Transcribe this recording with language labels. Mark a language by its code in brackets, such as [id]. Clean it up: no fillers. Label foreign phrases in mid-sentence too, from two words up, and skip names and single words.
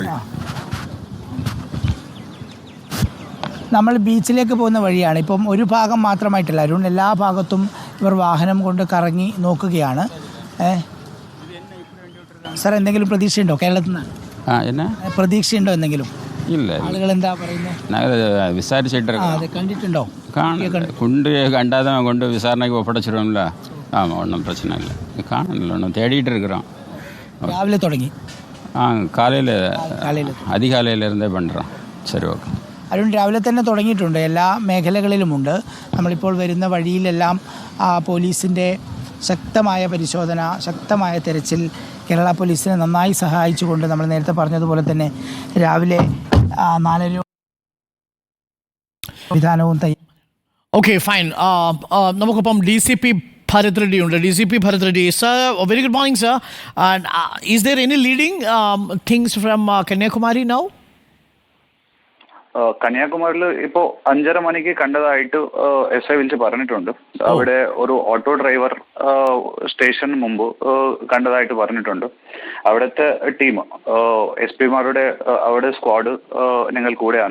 [ml] നമ്മൾ ബീച്ചിലേക്ക് പോകുന്ന വഴിയാണ്. ഇപ്പം ഒരു ഭാഗം മാത്രമായിട്ടല്ല അരുൺ, എല്ലാ ഭാഗത്തും ഇവർ വാഹനം കൊണ്ട് കറങ്ങി നോക്കുകയാണ്. സാർ, എന്തെങ്കിലും പ്രതീക്ഷയുണ്ടോ കേരളത്തിൽ നിന്ന്? പ്രതീക്ഷയുണ്ടോ എന്തെങ്കിലും? ഇല്ല. ആളുകൾ എന്താ പറയുന്നത്? വിസാരിച്ചിട്ട് കണ്ടിട്ടുണ്ടോ? [ta] கண்டாதான் கொண்டு விசாரணைக்கு ஒப்படைச்சிடுவோம்ல. ஆமாம், ஒன்றும் பிரச்சனை இல்லை. காணல, ஒன்றும் தேடிட்டு இருக்கிறோம். [ml] രാവിലെ തുടങ്ങി? [ta] காலையில் அதிகாலையிலேருந்தே பண்ணுறோம். சரி, ஓகே. [ml] അരുൺ, രാവിലെ തന്നെ തുടങ്ങിയിട്ടുണ്ട്, എല്ലാ മേഖലകളിലുമുണ്ട്. നമ്മളിപ്പോൾ വരുന്ന വഴിയിലെല്ലാം പോലീസിൻ്റെ ശക്തമായ പരിശോധന, ശക്തമായ തെരച്ചിൽ കേരള പോലീസിനെ നന്നായി സഹായിച്ചുകൊണ്ട് നമ്മൾ നേരത്തെ പറഞ്ഞതുപോലെ തന്നെ രാവിലെ 4:30 വിധാനവും [en] okay fine. [ml] നമുക്കിപ്പം DCP Bharat Reddy ഉണ്ട്. [en] DCP Bharat Reddy, sir, very good morning, sir. And is there any leading things from Kanyakumari now? [ml] കന്യാകുമാരിയിൽ ഇപ്പോൾ 5:30 മണിക്ക് കണ്ടതായിട്ട് SI വിളിച്ച് പറഞ്ഞിട്ടുണ്ട്. അവിടെ ഒരു ഓട്ടോ ഡ്രൈവർ സ്റ്റേഷന് മുമ്പ് കണ്ടതായിട്ട് പറഞ്ഞിട്ടുണ്ട്. അവിടുത്തെ ടീം SP മാരുടെ അവിടെ സ്ക്വാഡ് ഞങ്ങൾ കൂടെയാണ്.